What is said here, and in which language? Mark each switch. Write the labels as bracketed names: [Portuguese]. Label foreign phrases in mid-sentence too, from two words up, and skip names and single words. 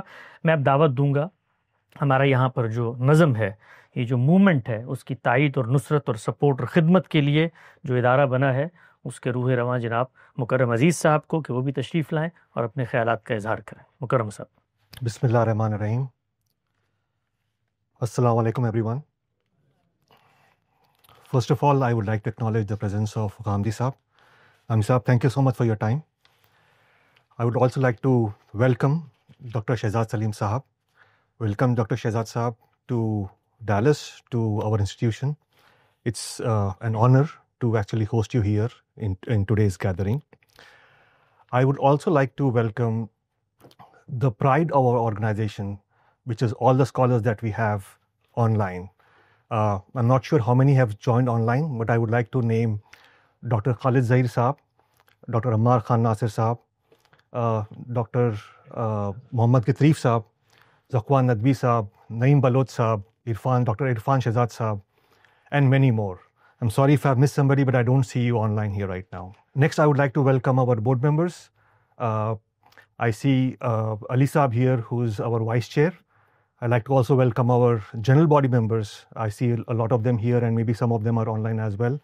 [Urdu] میں اب دعوت دوں گا ہمارا یہاں پر جو نظم ہے، یہ جو موومنٹ ہے، اس کی تائید اور نصرت اور سپورٹ اور خدمت کے لیے جو ادارہ بنا ہے، اس کے روح رواں جناب مکرم عزیز صاحب کو کہ وہ بھی تشریف لائیں اور اپنے خیالات کا اظہار کریں۔ مکرم صاحب۔ [Arabic] بسم اللہ الرحمن الرحیم۔ السلام علیکم everyone. [English] First of all, I would like to acknowledge the presence of Ghamdi Saab. Ghamdi Saab, thank you so much for your time. I would also like to welcome Dr. Shehzad Salim Sahab. Welcome Dr. Shehzad Sahab to Dallas, to our institution. It's an honor to actually host you here in today's gathering. I would also like to welcome the pride of our organization, which is all the scholars that we have online. I'm not sure how many have joined online, but I would like to name Dr. Khalid Zahir Saab, Dr. Ammar Khan Nasir Saab, Dr. Mohammad Kitreef Saab, Zakwan Nadvi Saab, Naeem Baloch Saab, Dr. Irfan Shehzad Saab, and many more. I'm sorry if I've missed somebody, but I don't see you online here right now. Next, I would like to welcome our board members. I see Ali Saab here, who's our vice chair. I'd like to also welcome our general body members. I see a lot of them here, and maybe some of them are online as well.